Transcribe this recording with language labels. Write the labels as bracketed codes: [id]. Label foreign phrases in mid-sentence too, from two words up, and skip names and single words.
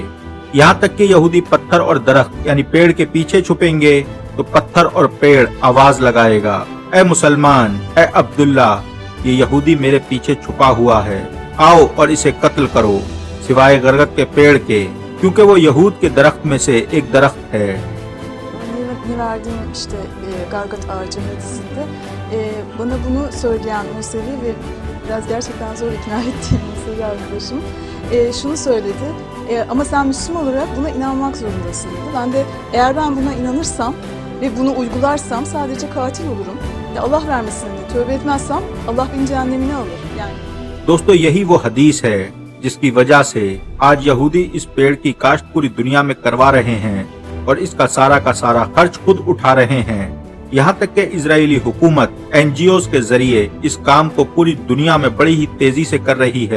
[hi] यहाँ तक कि यहूदी पत्थर और दरख्त यानी पेड़ के पीछे छुपेंगे तो पत्थर और पेड़ आवाज लगाएगा, ए मुसलमान, ए अब्दुल्ला, ये यहूदी मेरे पीछे छुपा हुआ है, आओ और इसे कत्ल करो, सिवाय गरगद के पेड़ के, क्योंकि वो यहूद के दरख्त में से एक दरख्त है। [tr] verdiğim Gargat Ağacı hadisinde bana bunu söyleyen Musevi ve biraz gerçekten zor ikna ettiğim Musevi arkadaşım şunu söyledi. Ama sen Müslüman olarak buna inanmak zorundasın dedi. Ben de eğer ben buna inanırsam ve bunu uygularsam sadece katil olurum. Allah vermesin diye tövbe etmezsem Allah beni cehennemine alır. Yani [hi] दोस्तों, यही वो हदीस है जिसकी वजह से आज यहूदी इस पेड़ की काश्त पूरी दुनिया में करवा रहे हैं और इसका सारा का सारा खर्च खुद उठा रहे हैं। यहाँ तक कि इजरायली हुकूमत एनजीओ के जरिए इस काम को पूरी दुनिया में बड़ी ही तेजी से कर रही है।